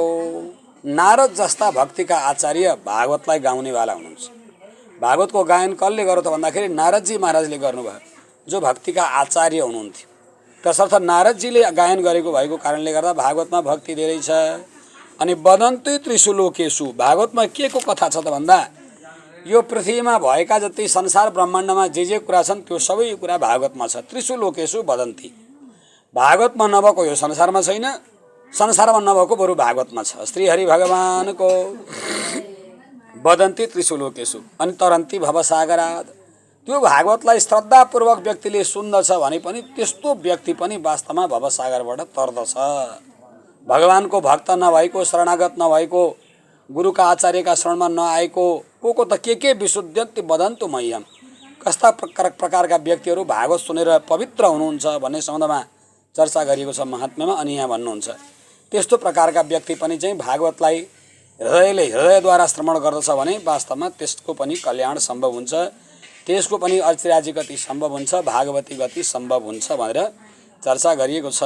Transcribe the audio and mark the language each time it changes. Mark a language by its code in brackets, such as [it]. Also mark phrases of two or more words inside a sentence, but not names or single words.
[ne] नारद जस्ता भक्तिका आचार्य भागवतलाई गाउनेवाला हुनुहुन्छ। भागवतको गायन कसले गर्यो त भन्दाखेरि नारदजी महाराजले गर्नुभयो, जो भक्तिका आचार्य हुनुहुन्थ्यो। तसर्थ नारदजीले गायन गरेको भएको कारणले गर्दा भागवतमा भक्ति धेरै छ। [sa] अनि वदन्ति त्रिषु लोकेषु, [ne] भागवतमा के को कथा छ त भन्दा यो पृथ्वीमा भएका जति संसार ब्रह्माण्डमा जे कुरा छन् त्यो सबै कुरा भागवतमा छ। [sa] त्रिषु लोकेषु वदन्ति, [ne] भागवतमा नभएको यो संसारमा छैन, संसारमा नभएको बरु भागवतमा छ। [sa] श्रीहरि भगवानको वदन्ति त्रिषु लोकेषु अनि तरन्ति भवसागरात्। [ne] त्यो भागवतलाई श्रद्धापूर्वक व्यक्तिले सुन्दछ भने पनि त्यस्तो व्यक्ति पनि वास्तवमा भवसागरबाट तर्दछ। भगवानको भक्त नभएको, शरणागत नभएको, गुरुका आचार्यका शरणमा नआएको को त के [sa] विशुद्धन्ति वदन्तु मह्यम, [ne] कस्ता प्रकारका व्यक्तिहरू भागवत सुनेर पवित्र हुनुहुन्छ भन्ने सम्बन्धमा चर्चा गरिएको छ महात्म्यमा। अनि यहाँ भन्नुहुन्छ त्यस्तो प्रकारका व्यक्ति पनि चाहिँ भागवतलाई हृदयद्वारा श्रवण गर्दछ भने वास्तवमा त्यसको पनि कल्याण सम्भव हुन्छ, त्यसको पनि अर्चिराजी गति सम्भव हुन्छ, भागवती गति सम्भव हुन्छ भनेर चर्चा गरिएको छ।